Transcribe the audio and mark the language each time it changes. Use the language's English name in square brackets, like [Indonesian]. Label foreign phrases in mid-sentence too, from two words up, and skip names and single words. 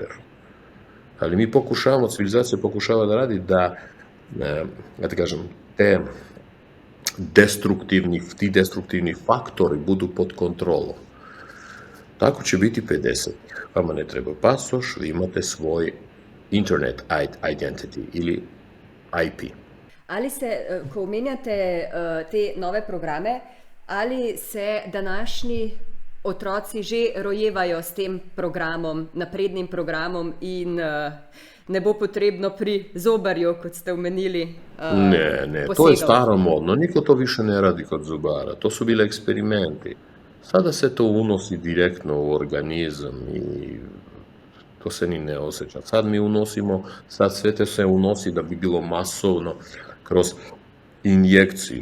[Serbian] Ali mi pokušavamo, civilizacija pokušava da radi da, ja te kažem, ti destruktivni faktori budu pod kontrolom. Tako će biti 50. Vama ne treba pasoš, vi imate svoj [English] internet identity [Serbian] ili IP. [Slovenian] Ali se, ko omenjate te nove programe, ali se današnji otroci že rojevajo s tem programom, naprednim programom in ne bo potrebno pri zobarju, kot ste omenili, [Serbian] Ne, to je staromodno. Niko to više ne radi kod zubara. To su bile eksperimenti. Sada se to unosi direktno u organizam i to se ni ne osjeća. Sad sve to se unosi da bi bilo masovno kroz injekciju.